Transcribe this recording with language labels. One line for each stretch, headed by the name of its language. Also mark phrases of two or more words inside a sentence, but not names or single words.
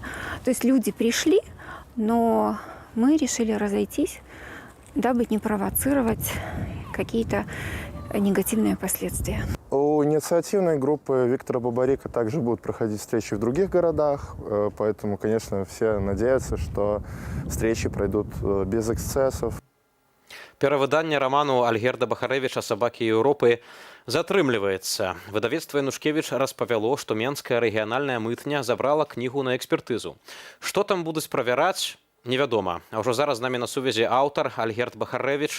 Russian: То есть люди пришли, но мы решили разойтись, дабы не провоцировать какие-то негативные последствия. У инициативной группы Виктора Бабарыка также будут проходить встречи в других городах, поэтому, конечно, все надеются, что встречи пройдут без эксцессов.
Belarusian: Перавыданне раману Альгерда Бахарэвіча «Сабакі Еўропы» затрымліваецца. Выдавецтва «Янушкевіч» распавяло, што Менская рэгіянальная мытня забрала кнігу на экспертызу. Што там будуць правяраць, невядома. А ўжо зараз з намі на сувязі аўтар Альгерд Бахарэвіч.